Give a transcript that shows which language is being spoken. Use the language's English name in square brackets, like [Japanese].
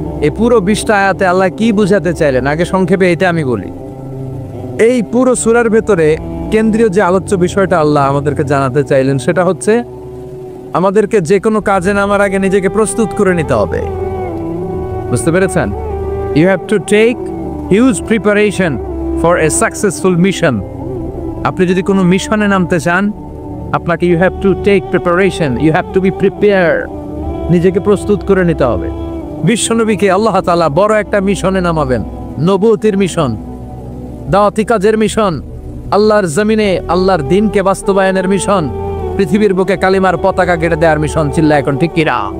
[Bangla] এই পুরো 20টা আয়াতে আল্লাহ কি বুঝাতে চাইলেন আগে সংক্ষেপে এটা আমি বলি। এই পুরো সূরার ভেতরে কেন্দ্রীয় যে আলোচ্য বিষয়টা আল্লাহ আমাদেরকে জানাতে চাইলেন সেটা হচ্ছে আমাদেরকে যে কোনো কাজে নামার আগে নিজেকে প্রস্তুত করে নিতে হবে। বুঝতে পেরেছেন? [English] You have to take huge preparation for a successful mission. [Bangla] আপনি যদি কোনো মিশনে নামতে চান, আপনাকে [English] you have to take preparation, you have to be prepared. [Bangla] নিজেকে প্রস্তুত করে নিতে হবে। বিশ্বনবীকে আল্লাহ তাআলা বড় একটা মিশনে নামাবেন, নবুয়তের মিশন, দাওয়াতি কাজের মিশন, আল্লাহর জমিনে আল্লাহর দ্বীনকে বাস্তবায়নের মিশন, পৃথিবীর বুকে কালিমার পতাকা কেটে দেওয়ার মিশন। চিল্লা এখন ঠিক কিনা?